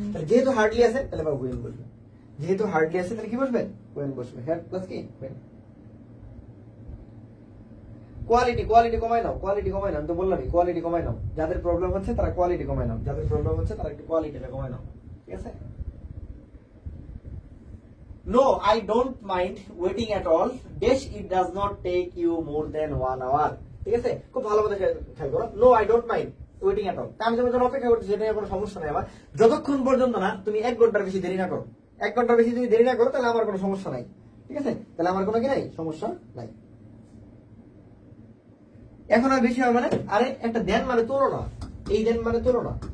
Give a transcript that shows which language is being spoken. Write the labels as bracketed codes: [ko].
[bn] তাহলে যেহেতু হার্ডলি আছে তাহলে আবার হুয়েন বসবে, যেহেতু হার্ডলি আছে তাহলে কি বসবে? হুয়েন বসবে। হেড প্লাস কি? হুয়েন। কোয়ালিটি, কোয়ালিটি কমাই নাও, কোয়ালিটি কমাই নাও, আমি তো বললামই কোয়ালিটি কমাই নাও। যাদের প্রবলেম হচ্ছে তারা কোয়ালিটি কমাই নাও, যাদের প্রবলেম হচ্ছে তারা একটু কোয়ালিটিটা কমাই নাও। ঠিক আছে? [en] No, I don't mind waiting at all. Dash it does not take you more than 1 hour. [bn] ঠিক আছে, খুব ভালো মতো খেয়াল করো। [en] No, I don't mind waiting at all. [bn] আমি তোমার জন্য অপেক্ষা করতেছি, এটা কোনো সমস্যা নাই আমার, যতক্ষণ পর্যন্ত না তুমি 1 ঘন্টার বেশি দেরি না করো। 1 ঘন্টার বেশি যদি দেরি না করো তাহলে আমার কোনো সমস্যা নাই। ঠিক আছে, তাহলে আমার কোনো কি নাই, সমস্যা নাই। এখন আর বেশি হবে মানে, আরে একটা দেন মানে তুলনা, এই দেন মানে তুলনা।